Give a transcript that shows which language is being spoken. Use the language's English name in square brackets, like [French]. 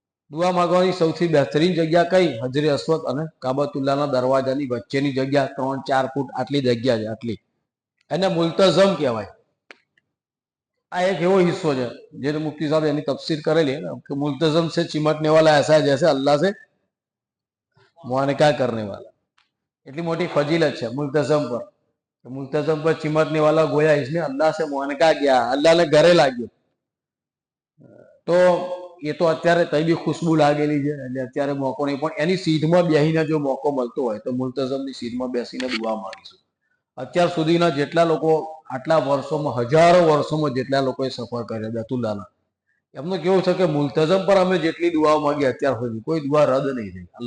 [Gujarati] દુઆ માગવાની સૌથી બહેતરીન જગ્યા કઈ? હજરે અસ્વદ અને કાબતુલ્લાહના દરવાજાની વચ્ચેની જગ્યા, 3-4 ફૂટ આટલી જગ્યા છે, આટલી. એને મુલ્તઝમ કહેવાય. આ એક એવો હિસ્સો છે જે મુફ્તી સાહેબ એની તફસીર કરેલી કે મુલ્તઝમ [Hindi] से चिमटने वाला ऐसा है जैसे अल्लाह से मुआनका करने वाला. [Gujarati] એટલી મોટી ફજીલત છે મુલ્તઝમ પર. [Hindi] मुल्तज़म पर चिमटने वाला गोया इसने अल्लाह से मुआनका किया, [Gujarati] અલ્લાહને ગળે લાગ્યો. તો એ તો અત્યારે તઈ બી ખુશ્બુ લાગેલી છે એટલે અત્યારે મોકો નહીં, પણ એની સીધમાં બેસીને જો મોકો મળતો હોય તો મુલ્તઝમની સીધમાં બેસીને દુઆ માંગીશું. અત્યાર સુધીના જેટલા લોકો આટલા વર્ષોમાં, હજારો વર્ષોમાં જેટલા લોકોએ સફર કર્યો બેતુલ્લાહના, એમનું કેવું છે કે મુલ્તઝમ પર અમે જેટલી દુઆઓ માંગી અત્યાર સુધી કોઈ દુઆ રદ નહીં થઈ.